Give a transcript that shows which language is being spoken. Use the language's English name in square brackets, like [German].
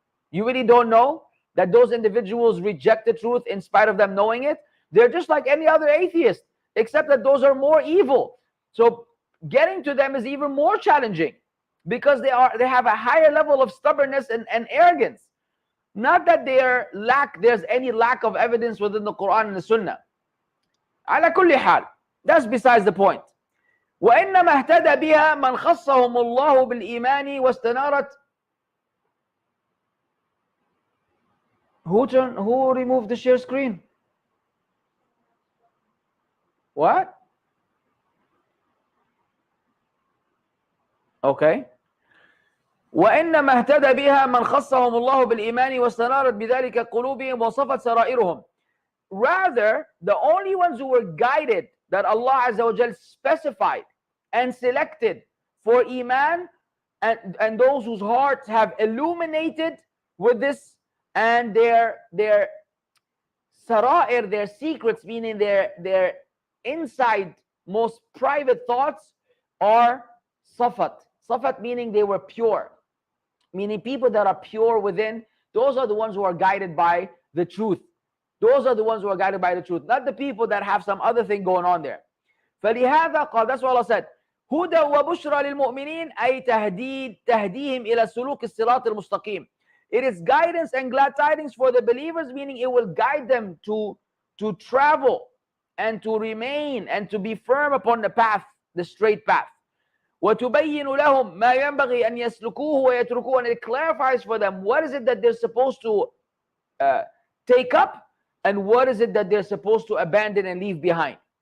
[English] You really don't know that those individuals reject the truth in spite of them knowing it? They're just like any other atheist, except that those are more evil. So getting to them is even more challenging, because they have a higher level of stubbornness and arrogance. Not that there's any lack of evidence within the Quran and the Sunnah. [Arabic] على كل حال, [English] that's besides the point. [Arabic] وإنما اهتدى بها من خصهم الله بالإيمان واستنارت. [English] Who removed the share screen? What? Okay. [Arabic] وإنما اهتدى بها من خصهم الله بالإيمان واستنارت بذلك قلوبهم وصفت سرائرهم. [English] Rather, the only ones who were guided, that Allah Azza wa Jal specified and selected for Iman, and those whose hearts have illuminated with this, and their sara'ir, their secrets, meaning their inside most private thoughts, are safat. Safat meaning they were pure. Meaning people that are pure within, those are the ones who are guided by the truth. Those are the ones who are guided by the truth, not the people that have some other thing going on there. [Arabic] فلهذا قال, [English] that's what Allah said, [Arabic] هدى وبشرى للمؤمنين أي تهديهم إلى سلوك الصراط المستقيم. [English] It is guidance and glad tidings for the believers, meaning it will guide them to travel and to remain and to be firm upon the path, the straight path. [Arabic] وتبين لهم ما ينبغي أن يسلكوه ويتركوه, [English] and it clarifies for them what is it that they're supposed to take up and what is it that they're supposed to abandon and leave behind.